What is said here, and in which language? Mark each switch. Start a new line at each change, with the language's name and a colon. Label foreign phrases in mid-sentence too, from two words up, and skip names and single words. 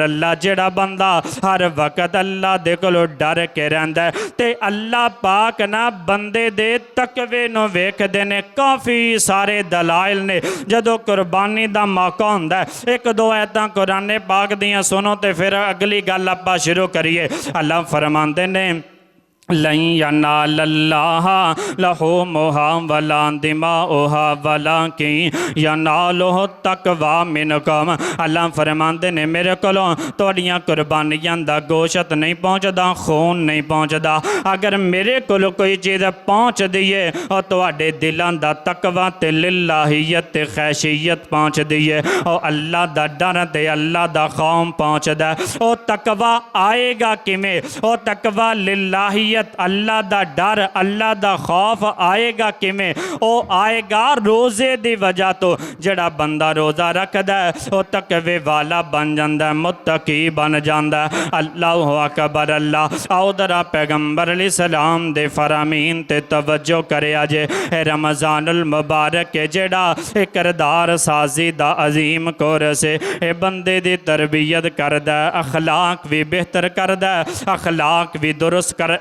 Punjabi: اللہ جیڑا بندہ ہر وقت اللہ دے کولوں ڈر کے رہندا ہے تے اللہ پاک نا بندے دے تقوے نوں ویکھدے نے. کافی سارے دلائل نے. جدوں قربانی دا موقع ہندا ہے اک دو آیتاں قرآن پاک دیاں سنو تے فیر اگلی گل آپاں شروع کریے. اللہ فرماندے نے
Arabic: لن ينال الله لحومها ولا دماؤها ولكن يناله التقوى منكم.
Punjabi: اللہ فرماندے نے میرے کولوں تہاڈیاں قربانیاں دا گوشت نہیں پہنچدا، خون نہیں پہنچدا. اگر میرے کولوں کوئی چیز پہنچدی ہے اور تہاڈے دلاں دا تقویٰ تے للہیت تے خشیت پہنچدی ہے اور اللہ دا ڈر تے اللہ دا خوف پہنچدا. او تقویٰ آئے گا کیویں? او تقویٰ للہیت اللہ دا ڈر اللہ دا خوف آئے گا کیویں? او آئے گا روزے دی وجہ توں۔ جیڑا بندہ روزہ رکھدا ہے
Urdu: وہ تقوے والا بن جاتا ہے، متقی بن جاتا ہے.
Arabic: الله أكبر.
Punjabi: اللہ آؤ ذرا پیغمبر علیہ السلام دے فرامین تے توجہ کرے. اجے رمضان المبارک کے جیڑا کردار سازی دا عظیم کورس ہے، یہ بندے دی تربیت کردا، اخلاق بھی بہتر کردا، اخلاق بھی درست کر.